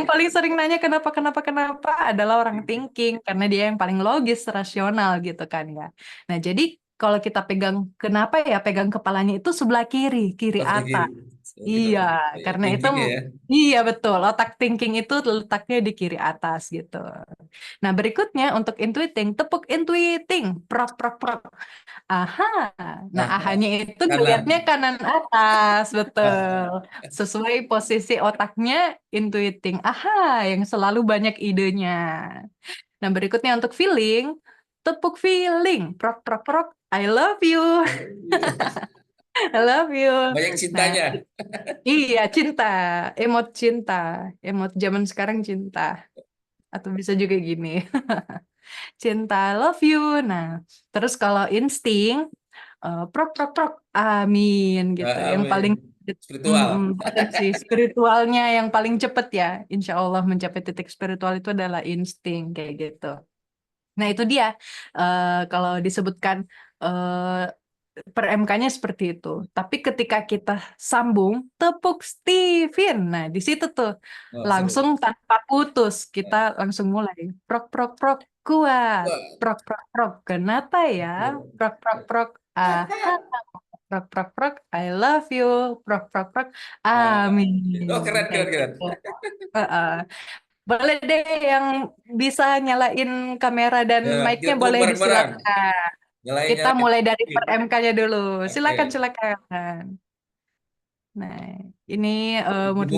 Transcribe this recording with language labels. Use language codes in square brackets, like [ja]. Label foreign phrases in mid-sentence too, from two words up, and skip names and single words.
[id] yang paling sering nanya kenapa adalah orang thinking karena dia yang paling logis, rasional gitu kan ya. Nah, jadi kalau kita pegang kenapa ya pegang kepalanya itu sebelah kiri, kiri Oh, sebelah kiri. atas. Oh, kita Iya, karena itu thinkingnya ya. iya betul, otak thinking itu letaknya di kiri atas gitu. Nah, berikutnya untuk intuiting, tepuk intuiting, prok prok prok. Aha. Nah, Nah, ahanya itu kanan. ngelihatnya kanan atas, betul. Sesuai posisi otaknya intuiting. Aha, yang selalu banyak idenya. Nah, berikutnya untuk feeling, tepuk feeling. Prok, prok, prok. [en] I love you. I love you. [id] Banyak Nah, cintanya. iya, cinta. Emot cinta. Emot zaman sekarang cinta. Atau bisa juga gini. Cinta, [en] I love you. [id] Nah, terus kalau insting, prok prok prok amin gitu yang paling Amin. Spiritual. potensi spiritualnya yang paling cepet ya [ar] إن شاء الله [id] mencapai titik spiritual itu adalah insting kayak gitu. Nah itu dia kalau disebutkan eh, per MK-nya seperti itu, tapi ketika kita sambung tepuk Steven, nah di situ tuh Oh, langsung seru. tanpa putus kita Nah, langsung mulai prok prok prok kuat, wah. prok prok prok kenapa ya, prok prok prok aha, prok prok prok [en] I love you, [id] prok prok prok amin Oh, keren, kayak keren, keren. gitu. Heeh. Boleh deh yang bisa nyalain kamera dan Ya, kita mic-nya tepuk boleh bareng-bareng. disilakan. Nyalain, Kita nyalain. mulai dari per MK-nya dulu. Silakan, Oke. silakan. Nah, ini murni